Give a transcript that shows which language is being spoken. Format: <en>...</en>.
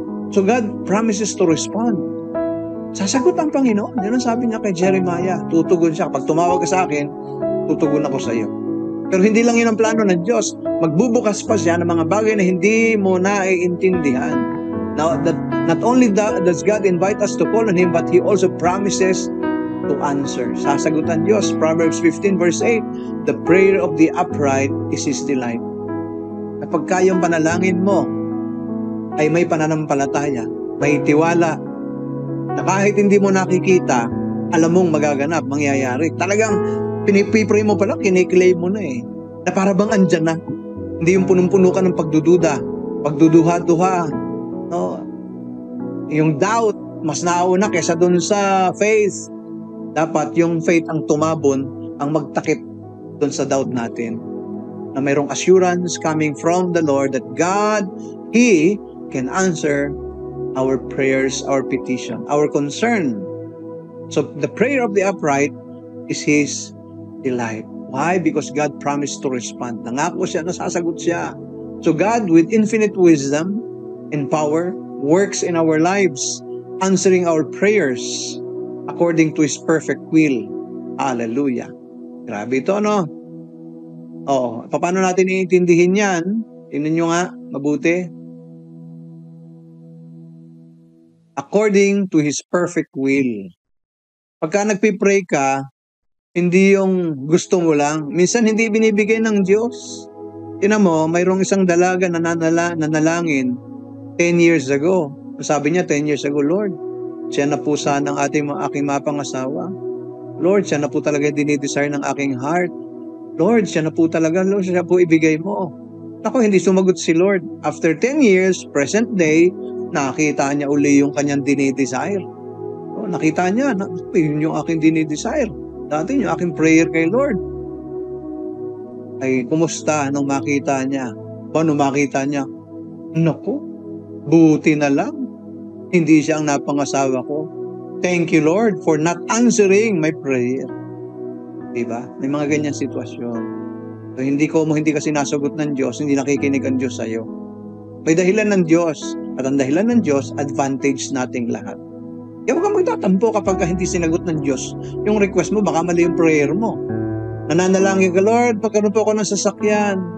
<en>So God promises to respond.</en> <tl>Sasagot ang Panginoon. Yan ang sabi niya kay Jeremiah. Tutugon siya. Pag tumawag ka sa akin, tutugon ako sa iyo. Pero hindi lang yun ang plano ng Diyos. Magbubukas pa siya ng mga bagay na hindi mo naiintindihan.</tl> <en>Now, not only does God invite us to call on Him, but He also promises to answer.</en> <tl>Sasagutan Diyos.</tl> <en>Proverbs 15 verse 8, the prayer of the upright is His delight.</en> <tl>Kapag kayong panalangin mo ay may pananampalataya, may tiwala, na kahit hindi mo nakikita, alam mong magaganap, mangyayari. Talagang pinipray mo pala, kiniklaim mo na eh. Na para bang andyan na. Hindi yung punong-puno ka ng pagdududa, pagduduha-duha. No? Yung doubt, mas nauna kesa dun sa faith. Dapat yung faith ang tumabon, ang magtakip dun sa doubt natin. Na mayroong</tl> <en>assurance coming from the Lord that God, He can answer our prayers, our petition, our concern. So the prayer of the upright is His delight. Why? Because God promised to respond.</en> <tl>Nangako siya, nasasagot siya.</tl> <en>So God, with infinite wisdom and power, works in our lives, answering our prayers according to His perfect will.</en> <tl>Hallelujah. Grabe ito, no? Paano natin iintindihin yan? Tingnan nyo nga, mabuti.</tl> <en>According to His perfect will.</en> <tl>Pagka nagpipray ka, hindi yung gusto mo lang. Minsan hindi binibigay ng Diyos. Tingnan mo, mayroong isang dalaga na nanalangin 10 years ago. Sabi niya, 10 years ago, Lord, siya na po sana ang aking mapangasawa. Lord, siya na po talaga dinidesire ng aking heart. Lord, siya na po talaga, Lord, siya po ibigay mo. Ako, hindi sumagot si Lord. After 10 years, present day, nakita niya uli yung kanyang dinidesire. Nakita niya, yun yung aking dinidesire. Dati yung aking prayer kay Lord. Ay, kumusta nung makita niya? Nung makita niya, naku, buti na lang. Hindi siya ang napangasawa ko.</tl> <en>Thank you, Lord, for not answering my prayer.</en> <tl>Diba? May mga ganyan sitwasyon. So, hindi ka sinasagot ng Diyos, hindi nakikinig ang Diyos sa'yo. May dahilan ng Diyos. At ang dahilan ng Diyos, advantage nating lahat. Kaya huwag kang magtatampo kapag hindi sinagot ng Diyos. Yung request mo, baka mali yung prayer mo. Nananalangin ka, Lord, pagkaroon po ako ng sasakyan.</tl>